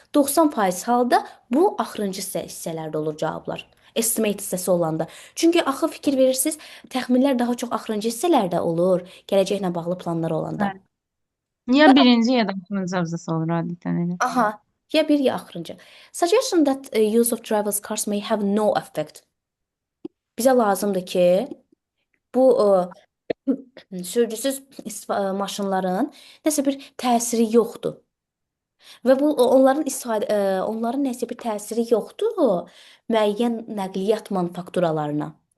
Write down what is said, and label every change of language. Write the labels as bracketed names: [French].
[Azerbaijani] 90% halda bu axırıncı hissələrdə olur cavablar. Estimate hissəsi olanda. Çünki axı fikir verirsiniz, təxminlər daha çox axırıncı hissələrdə olur, gələcəklə bağlı planlar olanda. Bəli. Ya birinci ya da axırıncı abzası olur adətən elə. Aha, ya bir ya axırıncı. [English] Suggestion that use of driverless cars may have no effect. [Azerbaijani] Bizə lazımdır ki, bu sürücüsüz maşınların nəsə bir təsiri yoxdur. Və bu onların nəsə bir təsiri yoxdur müəyyən nəqliyyat manufakturalarına.